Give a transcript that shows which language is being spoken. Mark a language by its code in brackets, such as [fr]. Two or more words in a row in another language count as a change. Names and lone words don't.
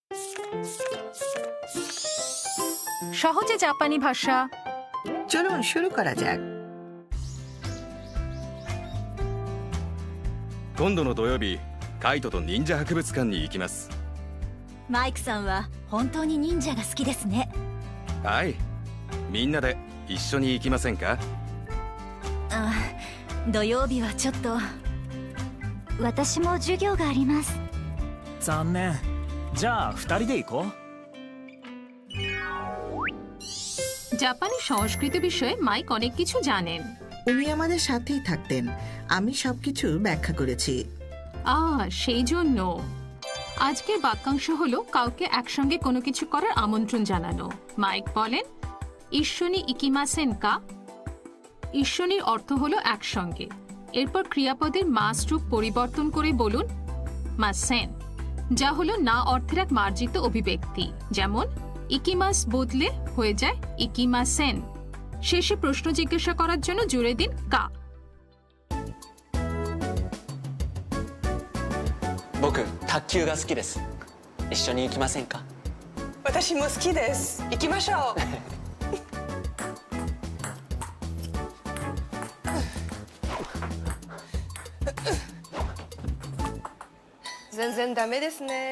[bn] সহজে জাপানি ভাষা। চলুন শুরু করা যাক। [ja] 今度の土曜日カイトと忍者博物館に行きます。マイクさんは本当に忍者が好きですね。はい、みんなで一緒に行きませんか？あ、土曜日はちょっと。私も授業があります。残念。じゃあ2人で行こう。 [bn] জাপানি সংস্কৃতি বিষয়ে মাইক অনেক কিছু জানেন। উনি আমাদের সাথেই থাকতেন, আমি সবকিছু ব্যাখ্যা করেছি। সেই জন্য আজকের বাক্যাংশ হলো কাউকে একসঙ্গে কোনো কিছু করার আমন্ত্রণ জানানো। মাইক বলেন [ja] 一緒に行きませんか. [bn] ইশোনির অর্থ হলো একসঙ্গে। এরপর ক্রিয়াপদের মাস রূপ পরিবর্তন করে বলুন মাসেন, যা হলো না অর্থের এক মার্জিত অভিব্যক্তি। যেমন ইকিমাস বদলে হয়ে যায় ইকিমাসেন। শেষে প্রশ্ন জিজ্ঞাসা করার জন্য জুড়ে দিন কা। [ja] 僕卓球が好きです。一緒に行きませんか？私も好きです。行きましょう。全然ダメですね。